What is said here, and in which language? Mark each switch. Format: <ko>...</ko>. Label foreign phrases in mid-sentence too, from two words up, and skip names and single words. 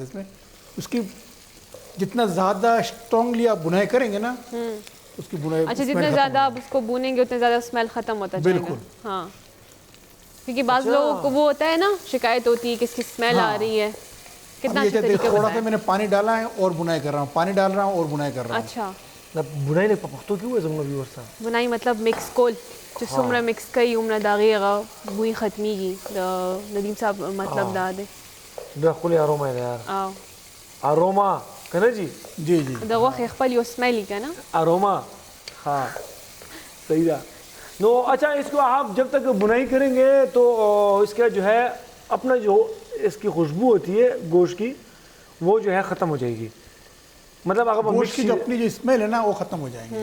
<ur>اس میں اس کی جتنا زیادہ اسٹرانگلی آپ بنائی کریں گے نا اس کی بنائی, اچھا جتنا زیادہ آپ اس کو بھونیں گے اتنا زیادہ اسمیل ختم ہوتا جائے گا. ہاں کیونکہ بعض لوگوں کو وہ ہوتا ہے نا, شکایت ہوتی ہے کہ اس کی اسمیل آ رہی ہے. کتنا اچھا طریقہ تھوڑا سا میں نے پانی ڈالا ہے اور بنائی کر رہا ہوں, پانی ڈال رہا ہوں اور بنائی کر رہا ہوں. اچھا</ur> <ps>بنائی نه په پښتو کې وایي زموږ ویور سره بنائی مطلب مکس کول چې څومره مکس کوي عمره داغي هغه بوی ختميږي. د ندیم صاحب مطلب دا دی دا خپل اروما دی یار. او اروما کنه جی جی جی دا غوښه خپل یو سمیلی کنه اروما.</ps> <ur>ہاں صحیح ہے. نو اچھا اس کو آپ جب تک بنائی کریں گے تو اس کا جو ہے اپنا جو اس کی خوشبو ہوتی ہے گوشت کی وہ جو ہے ختم ہو جائے گی. مطلب اگر گوشت کی جو اپنی جو اسمیل ہے نا وہ ختم ہو جائیں گے.</ur>